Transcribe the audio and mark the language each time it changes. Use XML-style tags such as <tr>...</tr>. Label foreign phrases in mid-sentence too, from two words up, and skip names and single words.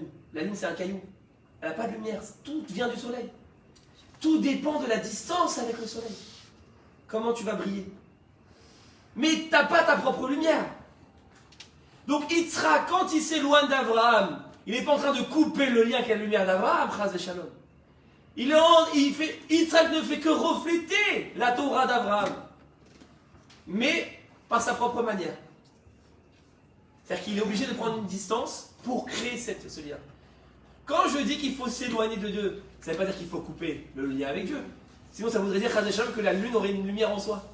<fr>La lune, c'est un caillou. Elle n'a pas de lumière. Tout vient du soleil. Tout dépend de la distance avec le soleil. Comment tu vas briller? Mais tu n'as pas ta propre lumière. Donc Yitzhak, quand il s'éloigne d'Abraham, il n'est pas en train de couper le lien avec la lumière d'Abraham,</fr> <he>חס ושלום.</he> <fr>Yitzhak ne fait que refléter la Torah d'Abraham, mais par sa propre manière. C'est-à-dire qu'il est obligé de prendre une distance pour créer ce lien. Quand je dis qu'il faut s'éloigner de Dieu, ça ne veut pas dire qu'il faut couper le lien avec Dieu. Sinon ça voudrait dire</fr> <he>חס ושלום,</he> <fr>que la lune aurait une lumière en soi.</fr>